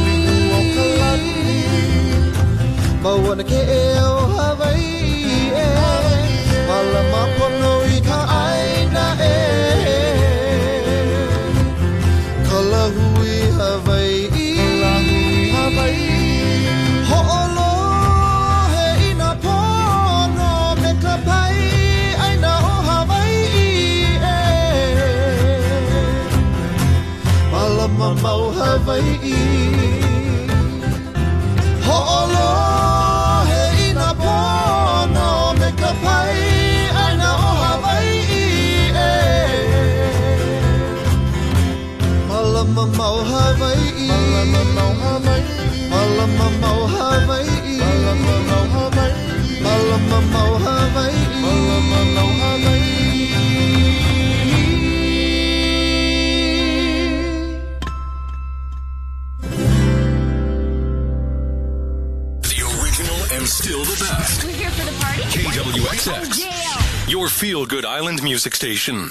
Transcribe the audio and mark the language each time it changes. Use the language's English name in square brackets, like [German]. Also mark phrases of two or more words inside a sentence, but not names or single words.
[Hawaiian] Mawana ke ea o Hawaii Malama pono I ka aina Kalahui Hawaii Ho'olo he ina pono me ka pai aina o Hawaii Malama mau Hawaii Ho'olo he ina pono me ka pai aina o Hawaii Malama mau Hawaii Malama mau Hawaii Malama mau Hawaii Malama mau Hawaii Malama mau Hawaii Malama mau Hawaii [English] The original and still the best. We're here for the party. KWXX. Jail. Your feel-good island music station.